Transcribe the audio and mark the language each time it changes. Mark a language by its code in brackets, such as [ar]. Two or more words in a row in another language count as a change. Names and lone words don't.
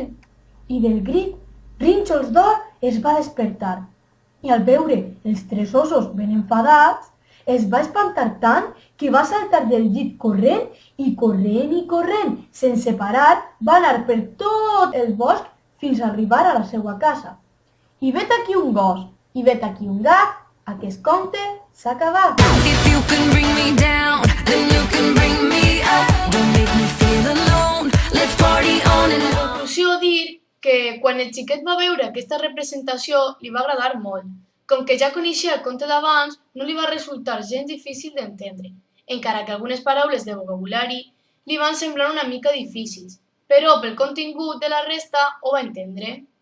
[ca] I del crit, Rínxols d'Or es va despertar i al veure els tres ossos ben enfadats, es va espantar tant que va saltar del llit corrent i corrent, sense parar, va anar per tot el bosc fins a arribar a la seva casa. I vet aquí un gos, i vet aquí un gat, aquest conte s'ha acabat. [en] If you can bring me down, then you can bring me up. Don't make me feel alone. Let's party on and [ca] En [en] on. [ca] conclusió, dir que quan el xiquet va veure aquesta representació li va agradar molt. Com que ja coneixia el conte d'abans, no li va resultar gens difícil d'entendre, encara que algunes paraules de vocabulari li van semblar una mica difícils, però pel contingut de la resta ho va entendre.